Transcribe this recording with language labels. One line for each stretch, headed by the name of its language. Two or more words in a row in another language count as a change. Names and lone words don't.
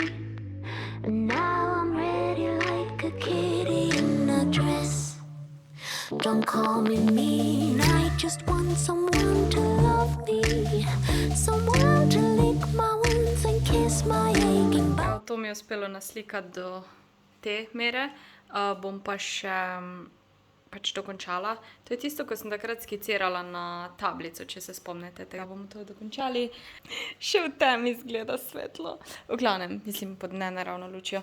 English: And now I'm ready like a kitty in a dress. Don't call me mean, I just want someone to love me. Someone to lick my wounds and kiss my aching back.
Slovenian: Evo, to mi je uspelo naslikati do te mere. Bom pa še pač dokončala. To je tisto, ko sem takrat skicirala na tablico, če se spomnite tega. Bomo to dokončali. Še v temi izgleda svetlo. V glavnem, mislim, pod nenaravno lučjo.